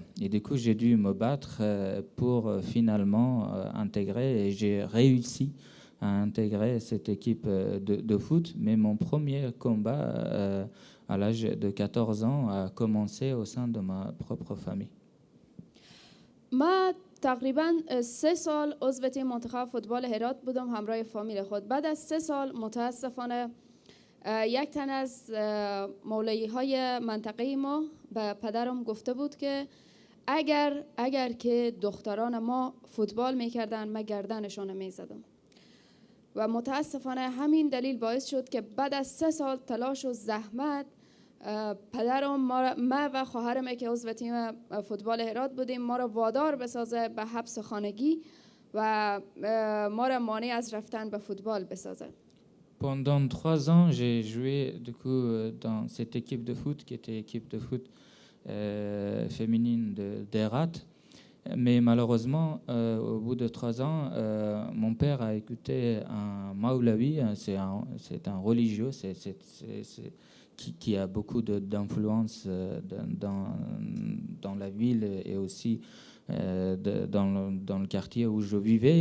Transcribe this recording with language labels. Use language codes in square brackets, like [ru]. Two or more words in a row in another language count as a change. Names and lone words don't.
[fr] Et du coup, j'ai dû me battre pour finalement intégrer, et j'ai réussi à intégrer cette équipe de foot. Mais mon premier combat à l'âge de 14 ans a commencé au sein de ma propre famille. [fa] ما تقریبا 3 سال عضو تیم منتخب فوتبال هرات بودم همراه فامیل خود. بعد از 3 سال متاسفانه یک تن از مولایی های منطقه ما به پدرم گفته بود که اگر که دختران ما فوتبال میکردن من گردنشون میزدم. و متاسفانه همین دلیل باعث شد که بعد از 3 سال تلاش و زحمت پدرم ما و خواهرم که عضو تیم فوتبال هرات بودیم ما را وادار بسازه به حبس خانگی و ما را مانع از رفتن به فوتبال بسازه. [fr] Pendant 3 ans, j'ai joué du coup dans cette équipe de foot qui était équipe de foot féminine d'Herat. Mais malheureusement, au bout de 3 ans, mon père a écouté un Maulawi, c'est un religieux qui a beaucoup d'influence dans la ville et aussi dans le quartier où je vivais.